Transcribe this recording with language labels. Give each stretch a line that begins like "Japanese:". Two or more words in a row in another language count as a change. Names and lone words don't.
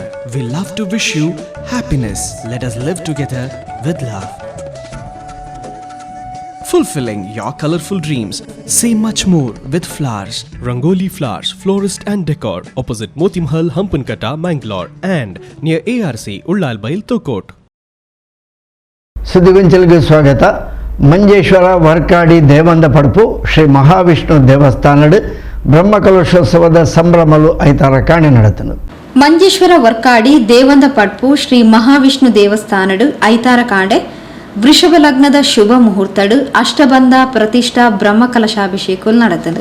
English: We love to wish you happiness. Let us live together with love. Fulfilling your colorful dreams. Say much more with flowers. Rangoli Flowers, Florist and Decor, opposite Moti Mahal, Hampankatta, Mangalore, and near ARC, Ullalbail, Tokot.
Tulu: ಸುದ್ದಿಗೊಂಚಲಿಗೆ ಸ್ವಾಗತ. ಮಂಜೇಶ್ವರ ವರ್ಕಾಡಿ ದೇವಂದ ಪಡಪು ಶ್ರೀ ಮಹಾವಿಷ್ಣು ದೇವಸ್ಥಾನದ ಬ್ರಹ್ಮಕಲಶೋತ್ಸವದ ಸಂಭ್ರಮಲು ಐತಾರ ಕಾಣೆ ನಡೆತನು. ಮಂಜೇಶ್ವರ ವರ್ಕಾಡಿ ದೇವಂದ ಪಡ್ಪು ಶ್ರೀ ಮಹಾವಿಷ್ಣು ದೇವಸ್ಥಾನಡು ಐತಾರ ಕಾಂಡೆ ವೃಷಭ ಲಗ್ನದ ಶುಭ ಮುಹೂರ್ತಡು ಅಷ್ಟಬಂಧ ಪ್ರತಿಷ್ಠಾ ಬ್ರಹ್ಮಕಲಶಾಭಿಷೇಕ ನಡೆತದು.